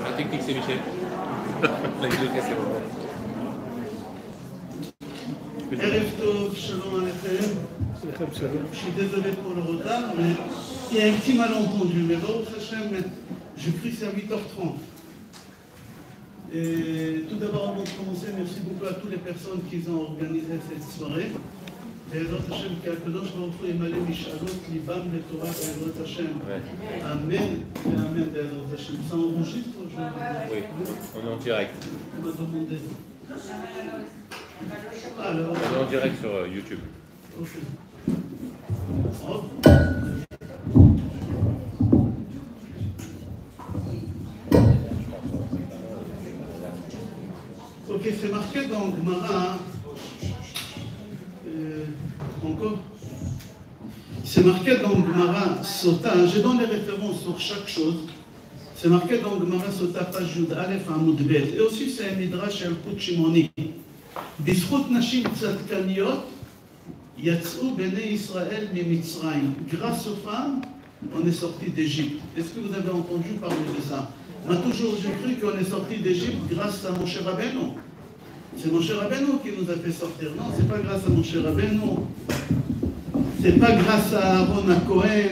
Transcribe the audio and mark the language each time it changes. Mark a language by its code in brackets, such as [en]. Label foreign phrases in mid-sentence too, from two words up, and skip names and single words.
[fr] politique, c'est Michel. [he] ערב טוב, שלום עליכם. [fr] Je suis désolé pour le retard, mais il y a un petit malentendu. Mais [he] ברוך השם, [fr] je prie c'est à 8h30. Et tout d'abord, avant de commencer, merci beaucoup à toutes les personnes qui ont organisé cette soirée. [he] בעזרת השם, כי הקדוש ברוך הוא ימלא משאלות ליבם לתורה בעזרת השם. [fr] Amen et Amen [he] בעזרת השם. [fr] Ça enregistre aujourd'hui? Oui, on est en direct. On m'a demandé. Alors, on est en direct sur YouTube. Ok. Ok, c'est marqué dans Gemara. Encore. C'est marqué dans Gemara Sota. Je donne les références sur chaque chose. C'est marqué dans Gemara Sota, page [he] יוד אלף עמוד בית. [fr] Et aussi, c'est un midrash al Kut Shimoni. [he] בזכות נשים צדקניות יצאו בני ישראל ממצרים. [fr] Grâce aux femmes, on est sorti d'Égypte. Est-ce que vous avez entendu parler de ça? Moi, toujours, j'ai cru qu'on est sorti d'Égypte grâce à Moshe Rabbeinu. C'est Moshe Rabbeinu qui nous a fait sortir. Non, c'est pas grâce à Moshe Rabbeinu. C'est pas grâce à Aaron à Cohen.